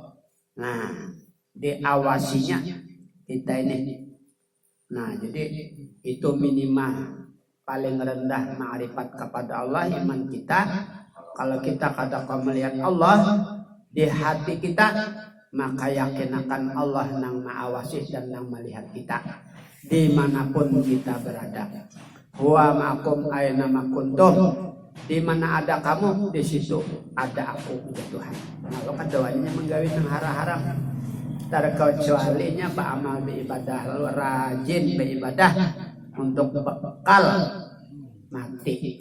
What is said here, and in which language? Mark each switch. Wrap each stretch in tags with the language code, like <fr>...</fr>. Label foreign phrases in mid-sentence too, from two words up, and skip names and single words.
<id>Nah, diawasinya kita ini. Nah, jadi itu minimal paling rendah ma'rifat kepada Allah, iman kita.</id> <bjn>Kalau kita kadang melihat Allah di hati kita, maka yakin akan Allah nang ma'awasi dan nang melihat kita dimanapun kita berada.</bjn> <ar>هو معكم أين ما كنتم.</ar> <id>Di mana ada kamu, di situ ada aku, ya Tuhan.</id> <bjn>Nah, lo kan doanya menggawi nang haram-haram. Terkecualinya beramal beribadah, lalu rajin beribadah untuk bekal mati.</bjn>